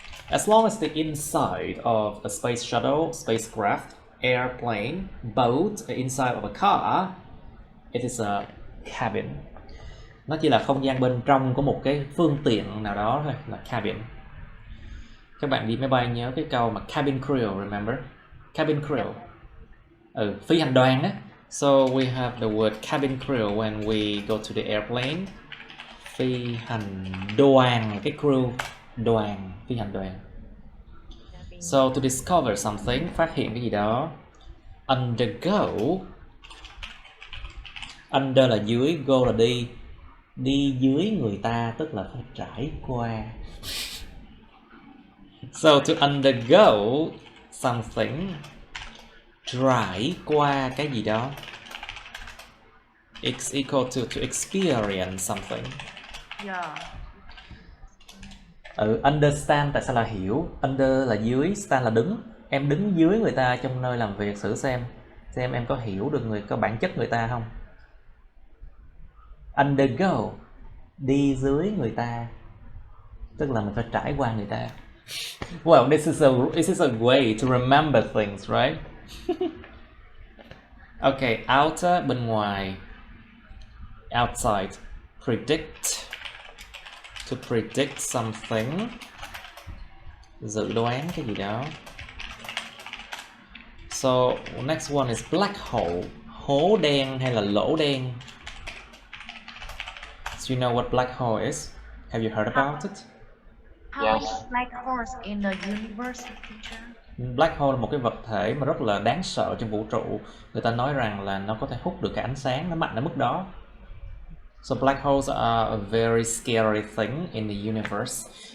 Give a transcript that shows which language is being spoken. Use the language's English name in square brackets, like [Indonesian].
[English] As long as the inside of a space shuttle, spacecraft, airplane, boat, inside of a car, it is a cabin. [Vietnamese] Nó chỉ là không gian bên trong của một cái phương tiện nào đó thôi, là cabin. Các bạn đi máy bay nhớ cái câu mà [English] cabin crew, remember? [Vietnamese] Cabin crew. Phi hành đoàn á. [English] So we have the word cabin crew when we go to the airplane. [Vietnamese] Phi hành đoàn, cái crew, đoàn, phi hành đoàn. [English] So to discover something, [Vietnamese] phát hiện cái gì đó. [English] Undergo. [Vietnamese] Under là dưới, go là đi. Đi dưới người ta tức là phải trải qua. [English] So to undergo something, [Vietnamese] trải qua cái gì đó. [English] It's equal to experience something. Yeah. [Vietnamese] Understand tại sao là hiểu. Under là dưới, stand là đứng. Em đứng dưới người ta trong nơi làm việc, thử xem em có hiểu được có bản chất người ta không. Undergo, đi dưới người ta, tức là mình phải trải qua người ta. [English] Well, this is a way to remember things, right? Okay, outer, [Vietnamese] bên ngoài. [English] Outside, predict, to predict something, [Vietnamese] dự đoán cái gì đó. [English] So next one is black hole, [Vietnamese] hố đen hay là lỗ đen. [English] So you know what black hole is? Have you heard about it? How is black holes in the universe, teacher? [Vietnamese] Black hole là một cái vật thể mà rất là đáng sợ trong vũ trụ. Người ta nói rằng là nó có thể hút được cái ánh sáng, nó mạnh ở mức đó. [English] So black holes are a very scary thing in the universe.